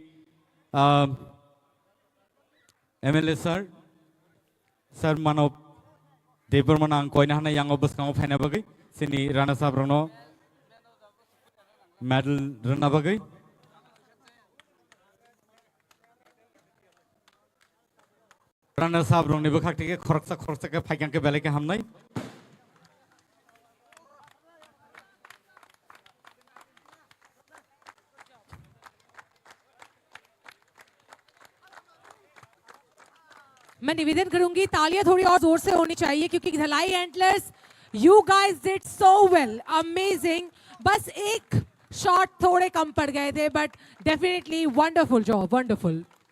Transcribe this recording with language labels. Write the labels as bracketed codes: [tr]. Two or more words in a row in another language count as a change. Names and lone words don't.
[trp] MLA sir mano Debar manang koina hanai yang obus kamu final bagai sini [en] runners up [trp] rongno medal rana bagai runner sab rong ni bukhak tike khoroksa ke phaikyang ke bele ke hamnai [hi] मैं निवेदन करूंगी तालियां थोड़ी और जोर से होनी चाहिए क्योंकि धलाई एंटलर्स [en] you guys did so well amazing [hi] बस एक शॉट थोड़े कम पड़ गए थे, [en] but definitely wonderful job, wonderful.